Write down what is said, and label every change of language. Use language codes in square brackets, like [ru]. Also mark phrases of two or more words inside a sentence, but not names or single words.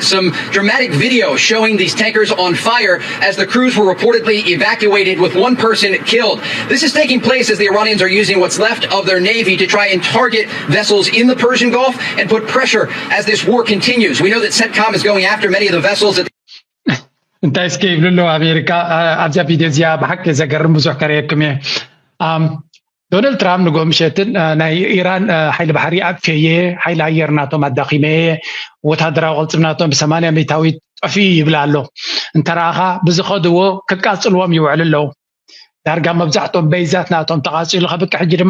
[en] Some dramatic video showing these tankers on fire as the crews were reportedly evacuated with 1 person killed. This is taking place as the Iranians are using what's left of their navy to try and target vessels in the Persian Gulf and put pressure as this war continues. We know that CENTCOM is going after many of the vessels that [ti] እንታይ ስከይብልሎ ኣሜሪካ ኣብዛ ቪድዮ እዚኣ ብሓቂ ዘገርም ብዙሕ ከረየኩም እየ ዶናልድ ትራምፕ ንጎምሸትን ናይ ኢራን ሓይሊ ባሕሪ ኣጥፍየ ሓይሊ ኣየር ናቶም ኣዳኺመ ወታደራዊ ቅልጽምናቶም ብ80 ሜታዊት ጠፊ ይብላ ኣሎ እንተራኻ ብዝኸድዎ ክቃጽልዎም ይውዕል ኣለዉ ዳርጋ መብዛሕቶም በይዛት ናቶም ተቃጺሉ ከብቅ ሕጂ ድማ